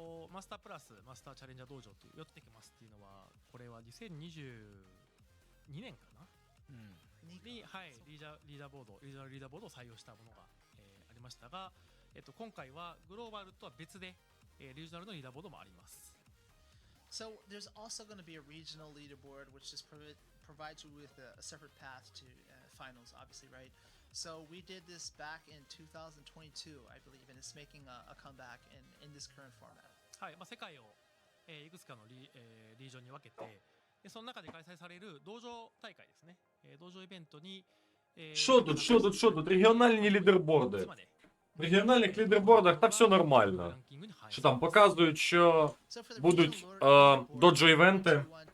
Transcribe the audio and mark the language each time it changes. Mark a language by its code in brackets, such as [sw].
[ja] マスタープラスマスターチャレンジャー道場という4つできますっていうのは、これは2022年かな、に、はい、リーダーボードを採用したものが、ありましたが、今回はグローバルとは別で、リージョナルのリーダーボードもあります。 [en] So there's also going to be a regional leaderboard, which just provides you with a separate path to finals, obviously, right? So we did this back in 2022, I believe, and it's making a comeback in this current format. [ja] はい、世界を、いくつかのリージョンに分けて、その中で開催される道場大会ですね。道場イベントに、 [uk] Що тут? Регіональні лідерборди. В регіональних лідербордах та все нормально. Що там показують, що будуть доджо-івенти.